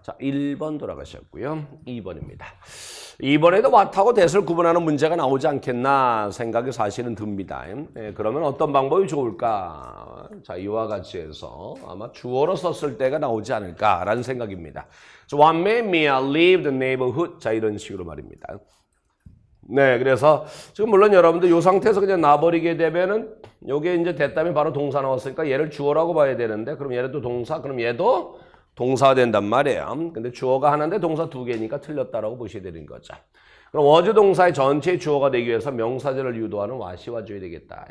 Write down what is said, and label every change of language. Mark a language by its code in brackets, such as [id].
[ko] 자, 1번 돌아가셨고요. 2번입니다. 2번에도 what하고 that을 구분하는 문제가 나오지 않겠나 생각이 사실은 듭니다. 그러면 어떤 방법이 좋을까? 자, 이와 같이 해서 아마 주어로 썼을 때가 나오지 않을까라는 생각입니다. [en] So what made me leave the neighborhood? [ko] 자, 이런 식으로 말입니다. 네, 그래서 지금 물론 여러분들 이 상태에서 그냥 놔버리게 되면은 요게 이제 됐다면 바로 동사 나왔으니까 얘를 주어라고 봐야 되는데 그럼 얘를 또 동사, 그럼 얘도 동사가 된단 말이에요. 근데 주어가 하나인데 동사 두 개니까 틀렸다라고 보셔야 되는 거죠. 그럼 was 동사의 전체 주어가 되기 위해서 명사절을 유도하는 what이 와줘야 되겠다.